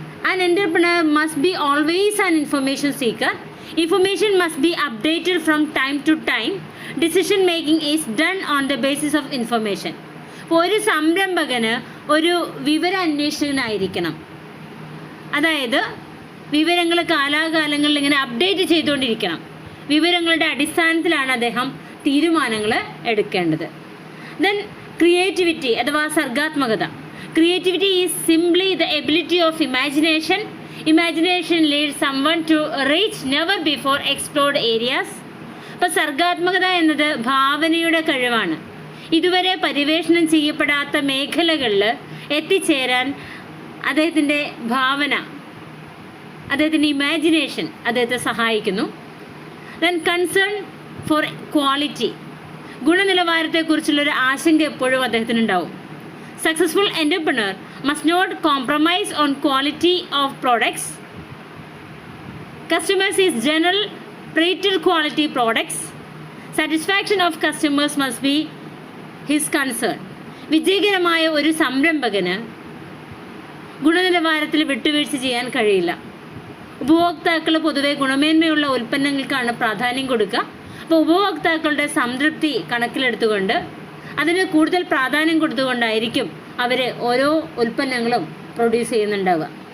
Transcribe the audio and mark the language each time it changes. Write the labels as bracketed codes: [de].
[en] An entrepreneur must be always an information seeker. Information must be updated from time to time. Decision making is done on the basis of information. [ml] ഒരു സംരംഭകന് ഒരു വിവര അന്വേഷകനായിരിക്കണം. അതായത് വിവരങ്ങൾ കാലാകാലങ്ങളിൽ ഇങ്ങനെ update ചെയ്തുകൊണ്ടിരിക്കണം. വിവരങ്ങളുടെ അടിസ്ഥാനത്തിലാണ് അദ്ദേഹം തീരുമാനങ്ങൾ എടുക്കേണ്ടത്. [en] then creativity [ml] അഥവാ സർഗാത്മകത. [en] Creativity is simply the ability of imagination. Imagination leads someone to reach never before explored areas. [ml] അപ്പോൾ സർഗാത്മകത എന്നത് ഭാവനയുടെ കഴിവാണ്. ഇതുവരെ പരിവേഷണം ചെയ്യപ്പെടാത്ത മേഖലകളിൽ എത്തിച്ചേരാൻ അദ്ദേഹത്തിൻ്റെ ഭാവന, അദ്ദേഹത്തിൻ്റെ ഇമാജിനേഷൻ അദ്ദേഹത്തെ സഹായിക്കുന്നു. [en] Then concern for quality. [ml] ഗുണനിലവാരത്തെക്കുറിച്ചുള്ളൊരു ആശങ്ക എപ്പോഴും അദ്ദേഹത്തിനുണ്ടാവും. [en] Successful entrepreneur must not compromise on quality of products. Customers is general prated quality products. Satisfaction of customers must be his concern. [ml] വിജയകരമായ ഒരു സംരംഭകന് ഗുണനിലവാരത്തിൽ വിട്ടുവീഴ്ച ചെയ്യാൻ കഴിയില്ല. ഉപഭോക്താക്കൾ പൊതുവെ ഗുണമേന്മയുള്ള ഉൽപ്പന്നങ്ങൾക്കാണ് പ്രാധാന്യം കൊടുക്കുക. അപ്പോൾ ഉപഭോക്താക്കളുടെ സംതൃപ്തി കണക്കിലെടുത്തുകൊണ്ട് അതിന് കൂടുതൽ പ്രാധാന്യം കൊടുത്തുകൊണ്ടായിരിക്കും അവർ ഓരോ ഉൽപ്പന്നങ്ങളും പ്രൊഡ്യൂസ് ചെയ്യുന്നുണ്ടാവുക.